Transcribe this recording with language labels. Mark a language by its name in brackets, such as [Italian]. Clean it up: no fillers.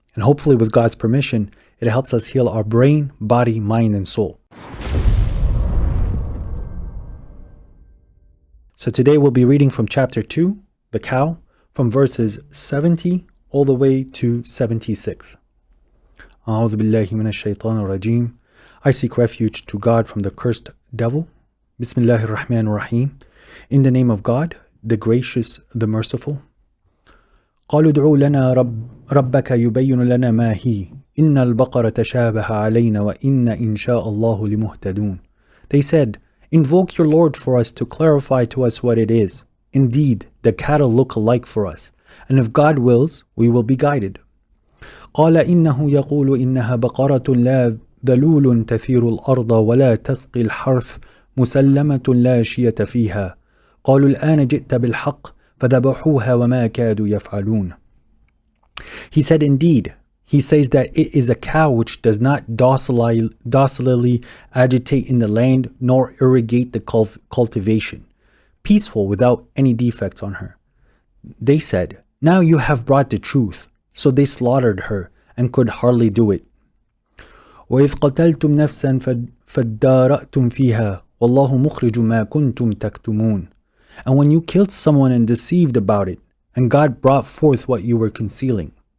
[English] And hopefully, with God's permission, it helps us heal our brain, body, mind, and soul. So today we'll be reading from chapter 2, the cow, from verses 70 all the way to 76. [Arabic] أعوذ بالله من الشيطان الرجيم. [English] I seek refuge to God from the cursed devil. Bismillahir Rahmanir Rahim. In the name of God, the gracious, the merciful. [Arabic] قالوا ادعوا لنا ربك يبين لنا ما هي إن البقرة تشابه علينا وإن إن شاء الله لمهتدون. [English] They said, invoke your Lord for us to clarify to us what it is. Indeed, the cattle look alike for us, and if God wills, we will be guided. [Arabic] قال إنه يقول إنها بقرة لا ذلول تثير الأرض ولا تسقي الحرث مسلمة لا شية فيها قالوا الآن جئت بالحق فذبحوها وما كادوا يفعلون. [English] He said, indeed, he says that it is a cow which does not docilely agitate in the land nor irrigate the cultivation, peaceful without any defects on her. They said, now you have brought the truth. So they slaughtered her and could hardly do it. [Arabic] وإذ قتلتم نفسا فادارأتم فيها والله مخرج ما كنتم تكتمون. [English] And when you killed someone and deceived about it, and God brought forth what you were concealing.